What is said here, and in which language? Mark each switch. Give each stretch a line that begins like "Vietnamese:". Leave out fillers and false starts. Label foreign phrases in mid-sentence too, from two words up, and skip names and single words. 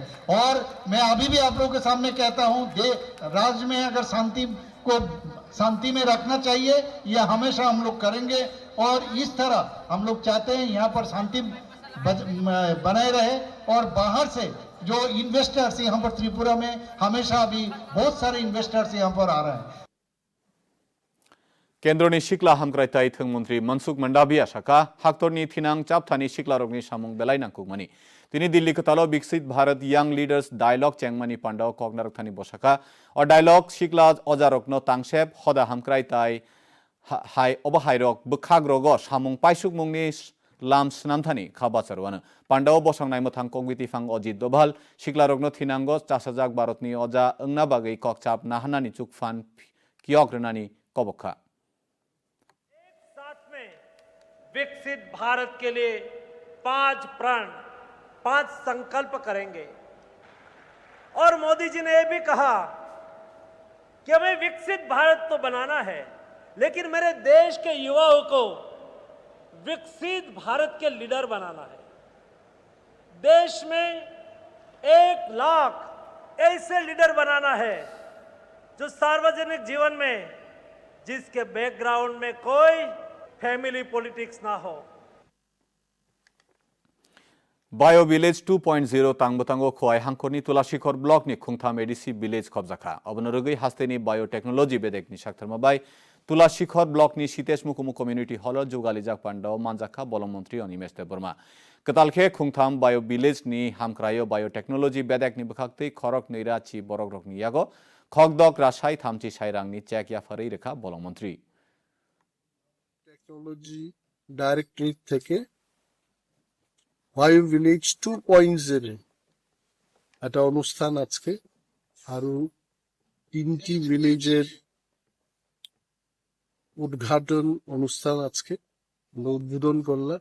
Hindi: और मैं अभी भी आप लोगों के सामने कहता हूं, राज्य में अगर शांति में रखना चाहिए, यह हमेशा हम लोग करेंगे। और इस तरह हम लोग चाहते हैं यहाँ पर शांति बनाए रहे। और बाहर से जो इन्वेस्टर्स यहाँ पर त्रिपुरा में हमेशा अभी बहुत सारे इन्वेस्टर्स यहाँ पर आ रहे हैं।
Kok Borok: केन्द्रनि सिक्ला हामक्राइताय थों मन्त्रि मनसुख मंडाभिया शाखा हाक्टरनि थिनां चापथानि सिक्ला रोगनि सामुं बेलायनांकुमनि तिनी दिल्ली कतालो विकसित भारत यंग लीडर्स डायलॉग चेंगमानि पांडाव कगनारकथानि बसाखा और डायलॉग सिक्ला अजारकनो तांगसेब हदा हामक्राइताय हाय अबहायरक बखाग्रग सामुं पाइसुक मुंनि लाम स्नामथानि खाबाचारवानो पांडाव बसांनाय मोथां कगवितिफां अजित दोभाल सिक्ला रोगनो थिनांगो चासाजाक भारतनि अजा ओंना बागै ककचाप नाहानानि चुकफान कियग्रनानि कबखा
Hindi: विकसित भारत के लिए 5 प्रण 5 संकल्प करेंगे। और मोदी जी ने यह भी कहा कि हमें विकसित भारत तो बनाना है, लेकिन मेरे देश के युवाओं को विकसित भारत के लीडर बनाना है। देश में 1 लाख ऐसे लीडर बनाना है जो सार्वजनिक जीवन में जिसके बैकग्राउंड में कोई
English: family politics
Hindi: ना हो।
Kok Borok: बायो विलेज 2.0 तांगबतांगो खोआई हांखरनि तुलासिखर ब्लॉकनि खुंथाम एडिसी विलेज खबजाखा अबनरगै हास्तेनि बायोटेक्नोलॉजी बेदेकनि साक्थरमाबाय तुलासिखर ब्लॉकनि सीतेश मुकुमु कम्युनिटी हॉल जुगालिजाक पांडाव मानजाखा बलम मंत्री अनिमेश देबबर्मा कतालखे खुंथाम बायो विलेजनि हामक्रायो बायोटेक्नोलॉजी बेदेकनि बखाक्तै खरक नैराची बरगरकनि यागो खगदक रासाय थामची साइरांनि चेक याफारै रेखा बलम मंत्री
English: technology directorate
Bangla: থেকে বায়ো ভিলেজ 2.0 একটা অনুষ্ঠান আজকে আরো 3টি ভিলেজের উদ্ঘাটন অনুষ্ঠান আজকে উদ্বোধন করলাম।